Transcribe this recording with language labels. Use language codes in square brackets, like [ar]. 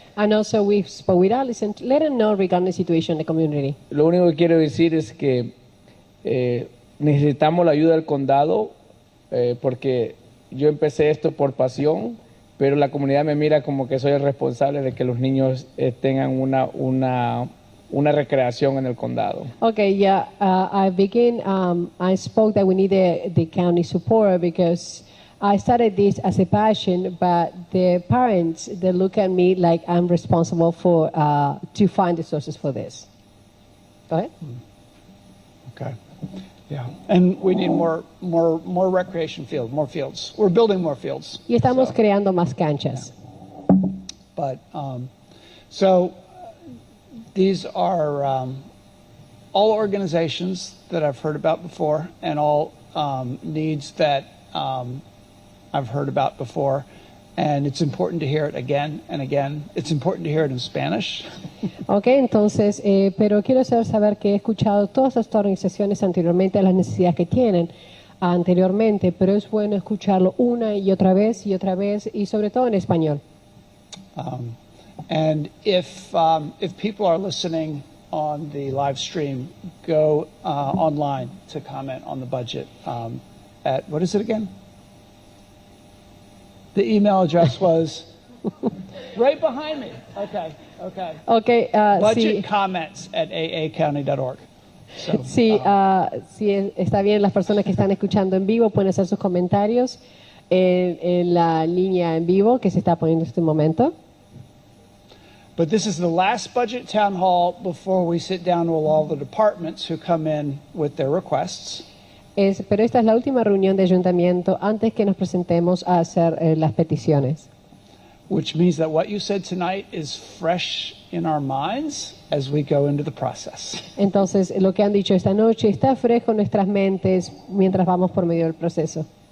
[en] And also we spoke with Allison to let them know regarding the situation in the community. [es] Lo único que quiero decir es que necesitamos la ayuda del condado porque yo empecé esto por pasión, pero la comunidad me mira como que soy el responsable de que los niños tengan una recreación en el condado. [en] Okay, yeah, I spoke that we need the county support because I started this as a passion, but the parents, they look at me like I'm responsible for to find the sources for this. Go ahead. Okay. Yeah, and we need more recreation fields, more fields. We're building more fields. [es] Y estamos creando más canchas. [en] Yeah. But so these are all organizations that I've heard about before, and all needs that I've heard about before. And it's important to hear it again and again. It's important to hear it in Spanish. [es] Okay, entonces, pero quiero saber que he escuchado todas estas organizaciones anteriormente, las necesidades que tienen anteriormente, pero es bueno escucharlo una y otra vez y sobre todo en español. [en] And if people are listening on the live stream, go online to comment on the budget at, what is it again? The email address was right behind me. Okay. Budget comments at aacounty.org. So, [es] sí, está bien, las personas que están escuchando en vivo pueden hacer sus comentarios en la línea en vivo que se está poniendo en este momento. [en] But this is the last budget town hall before we sit down with all the departments who come in with their requests. [es] Pero esta es la última reunión de ayuntamiento antes que nos presentemos a hacer las peticiones. [en] Which means that what you said tonight is fresh in our minds as we go into the process. [es] Entonces, lo que han dicho esta noche está fresco en nuestras mentes mientras vamos por medio del proceso.